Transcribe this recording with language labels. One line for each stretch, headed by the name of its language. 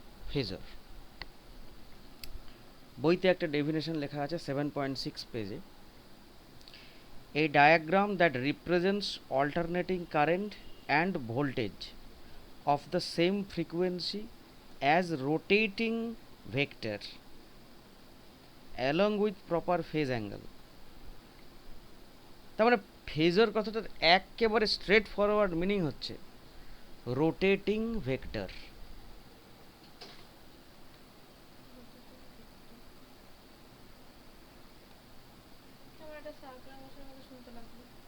Bangla: Phasor বইতে একটা definition লেখা আছে 7.6 পেজে,
English: a diagram that represents alternating current and voltage of the same frequency as rotating vector along with proper phase angle.
Bangla: তার মানে phasor কথাটার একেবারে স্ট্রেট ফরওয়ার্ড মিনিং হচ্ছে রোটেটিং ভেক্টর। আমার একটা সার্কুলার মোশন মতো শুনতে লাগলো।